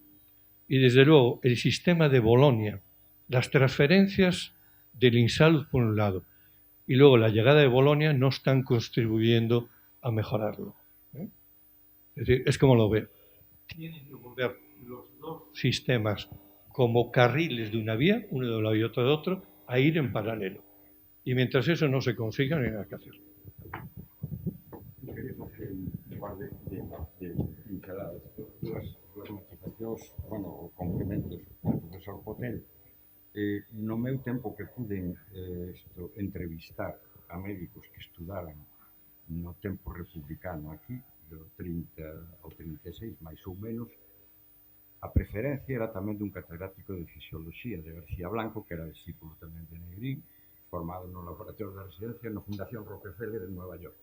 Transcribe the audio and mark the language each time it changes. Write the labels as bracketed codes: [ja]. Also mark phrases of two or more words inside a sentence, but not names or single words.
[es] Y desde luego el sistema de Bolonia, las transferencias del INSALUD por un lado y luego la llegada de Bolonia no están contribuyendo a mejorarlo. Es decir, es como lo veo. Tienen que volver los dos sistemas como carriles de una vía, uno de un lado y otro de otro, a ir en paralelo. Y mientras eso no se consiga, no hay nada que hacer. [gl] Quería facer un par de pinceladas. Duas motivacións, bueno, complementos ao profesor Potel. No meu tempo que pude entrevistar a médicos que estudaran no tempo republicano aquí, do 30 ao 36, máis ou menos, a preferencia era tamén dun catedrático de Fisioloxía, de García Blanco, que era discípulo tamén de Negrín, formado no Laboratorio da Residencia na Fundación Rockefeller de Nueva York.